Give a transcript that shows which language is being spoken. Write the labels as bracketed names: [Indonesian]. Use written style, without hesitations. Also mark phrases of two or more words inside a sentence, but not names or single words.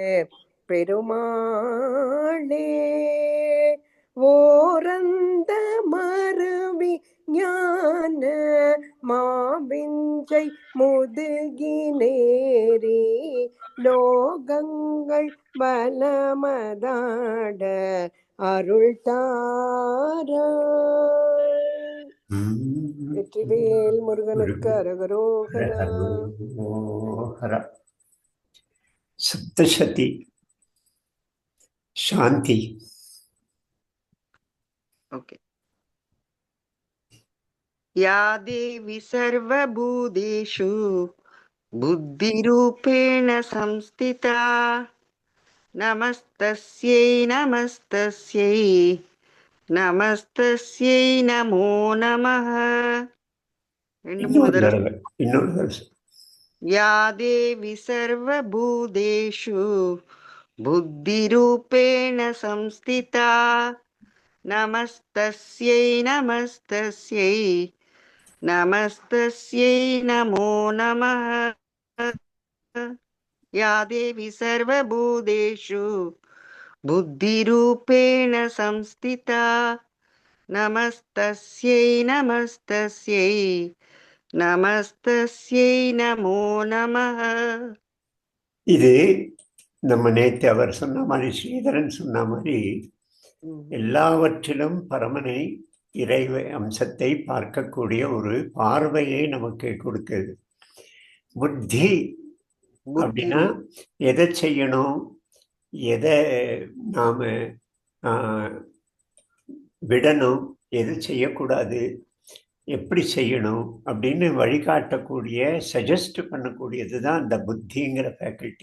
[Tamil] பெருமாளே ஓரந்த மருவி ஞான மாவிஞ்சை முதுகினேரி லோகங்கள் பலமதாட அருள் தாரா. வெற்றிவேல் முருகனுக்கு அரகரோகரா. அரோகரா. சப்தசதி சாந்தி. ओके. [Sanskrit] या देवी सर्वभूतेषु बुद्धिरूपेण संस्थिता नमस्तस्यै नमस्तस्यै नमस्तस्यै नमो नमः. [Tamil] இன்னொரு தடவை. [Sanskrit] या देवी सर्वभूतेषु बुद्धिरूपेण संस्थिता नमस्तस्यै नमस्तस्यै नमस्तस्यै नमो नमः. या देवी सर्वभूतेषु बुद्धिरूपेण संस्थिता नमस्तस्यै नमस्तस्यै नमस्तस्यै नमो नमः. [Tamil] இது நம்ம நேற்று அவர் சொன்ன மாதிரி, ஸ்ரீதரன் சொன்ன மாதிரி, எல்லாவற்றிலும் பரமனை இறைவ அம்சத்தை பார்க்கக்கூடிய ஒரு பார்வையை நமக்கு கொடுக்குது. புத்தி அப்படின்னா எதை செய்யணும், எதை நாம விடணும், எது செய்யக்கூடாது, எப்படி செய்யணும் அப்படின்னு வழிகாட்டக்கூடிய, சஜஸ்ட் பண்ணக்கூடியது தான் அந்த புத்திங்கிற ஃபேக்கல்ட்டி.